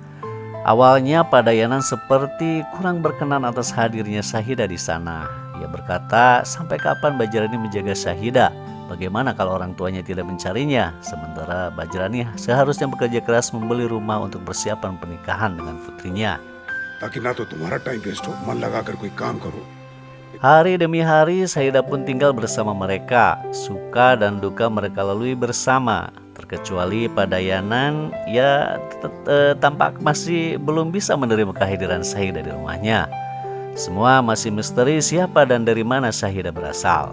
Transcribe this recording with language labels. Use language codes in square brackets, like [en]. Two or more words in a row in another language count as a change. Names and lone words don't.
[id] Awalnya Pak Dayanan seperti kurang berkenan atas hadirnya Syahida di sana. Ia berkata, sampai kapan Bajrani menjaga Syahida? Bagaimana kalau orang tuanya tidak mencarinya? Sementara Bajrani seharusnya bekerja keras membeli rumah untuk persiapan pernikahan dengan putrinya. [hi] ताकि ना तो तुम्हारा [en] time waste [hi] हो मन लगाकर कोई काम करो. [id] Hari demi hari Syahida pun tinggal bersama mereka. Suka dan duka mereka lalui bersama. Terkecuali Pak Dayanan, ia tampak masih belum bisa menerima kehadiran Syahida di rumahnya. Semua masih misteri siapa dan dari mana Syahida berasal.